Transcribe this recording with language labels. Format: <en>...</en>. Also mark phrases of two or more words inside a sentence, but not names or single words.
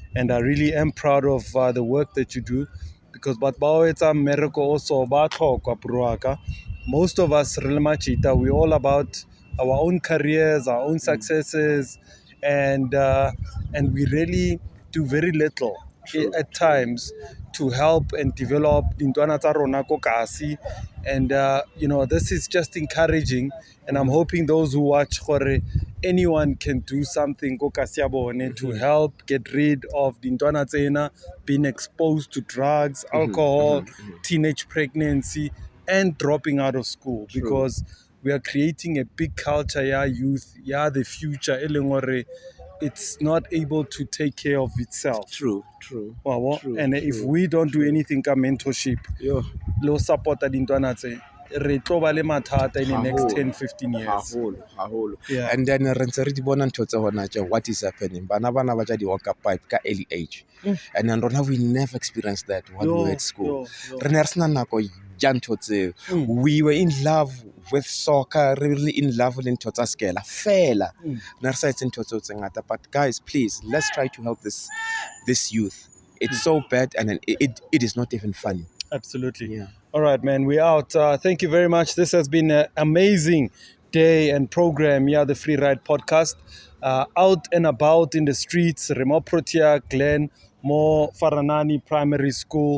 <en>And I really am proud of the work that you do, because but it's a miracle also most of us really much we all about our own careers, our own successes, and we really do very little at times to help and develop</en> <st>Intwana tsa rona ko kasi.</st> <en>And this is just encouraging, and I'm hoping those who watch gore anyone can do something</en> <st>ko kasi ya bone</st> <en>to help get rid of</en> <st>Intwana tsena</st> <en>being exposed to drugs, alcohol, teenage pregnancy, and dropping out of school. Because we are creating a big culture, youth, the future,</en> <st>e leng hore</st> <en>it's not able to take care of itself. True. And if we don't do anything ka mentorship,</en> <st>lo support dintwana tse, re tlo ba le mathata</st> <en>in the next 10-15 years.</en> <st>Yeah.</st> <en>And then</en> <st>re ntse re di bona ntho tse hona tje,</st> <en>what is happening,</en> <st>bana ba ja di-walker pipe ka</st> <en>early age. And then rona we never experienced that when we were at school.</en> <st>Re ne re sena nako ja ntho tseo.</st> <en>We were in love with soccer, really in love with</en> <st>ntho tsa skela fela. Ne re sa etse ntho tseo tse ngata.</st> <en>But guys, please, let's try to help this youth. It's so bad, and it is not even funny. Absolutely. Yeah. All right, man, we're out. Thank you very much. This has been an amazing day and program. The Free Ride Podcast. Out and about in the streets, Remo Protea, Glen, Mo Faranani Primary School.</en>